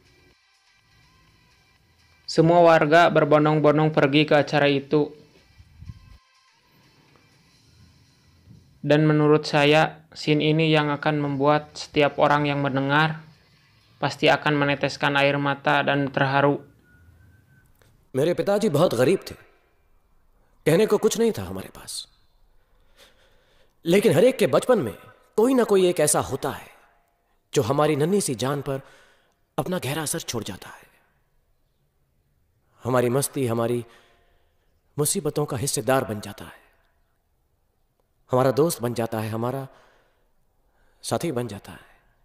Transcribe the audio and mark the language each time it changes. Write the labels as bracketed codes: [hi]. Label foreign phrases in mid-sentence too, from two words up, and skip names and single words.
[id] Semua warga berbondong-bondong pergi ke acara itu. Dan menurut saya, scene ini yang akan membuat setiap orang yang mendengar pasti akan meneteskan air mata dan terharu. [hi] मेरे पिताजी बहुत गरीब थे, कहने को कुछ नहीं था हमारे पास, लेकिन हर एक के बचपन में कोई ना कोई एक ऐसा होता है जो हमारी नन्ही सी जान पर अपना गहरा असर छोड़ जाता है। हमारी मस्ती, हमारी मुसीबतों का हिस्सेदार बन जाता है, हमारा दोस्त बन जाता है, हमारा साथी बन जाता है।